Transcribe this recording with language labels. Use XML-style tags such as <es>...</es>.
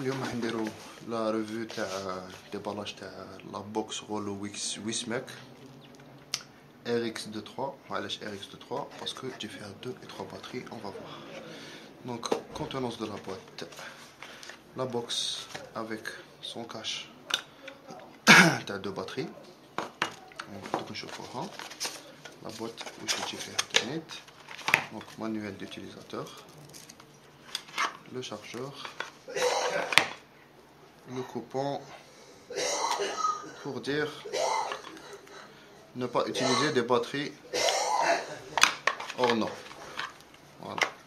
<ar>اليوم راح نديرو لا ريفيو تاع ديبالاج تاع لا بوكس غولو ويسماك RX23. وعلاش RX23؟ باسكو تجي فيها</ar> <fr>2 et 3 batteries. On va voir. Donc contenance de la boîte, la box avec son cache تاع 2 batteries.</fr> <ar>دوك نشوفوها la boîte واش تجي فيها تانيت.</ar> <fr>Donc manuel d'utilisateur, le chargeur, le coupon pour dire ne pas utiliser des batteries hors norme. Voilà.</fr>